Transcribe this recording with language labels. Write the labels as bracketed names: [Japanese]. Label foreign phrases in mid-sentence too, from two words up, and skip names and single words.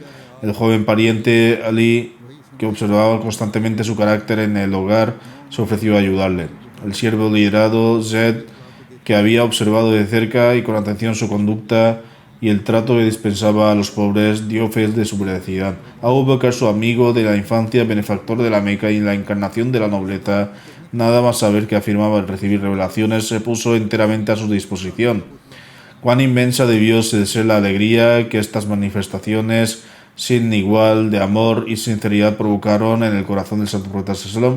[Spanish] El joven pariente Ali, que observaba constantemente su carácter en el hogar, se ofreció a ayudarle. El siervo liderado, Zed, que había observado de cerca y con atención su conducta y el trato que dispensaba a los pobres, dio fe de su veracidad. Abu Bakr, su amigo de la infancia, benefactor de la Meca y la encarnación de la nobleza, nada más saber que afirmaba al recibir revelaciones, se puso enteramente a su disposición. Cuán inmensa debió ser la alegría que estas manifestaciones sin igual de amor y sinceridad provocaron en el corazón del santo profeta Sallam.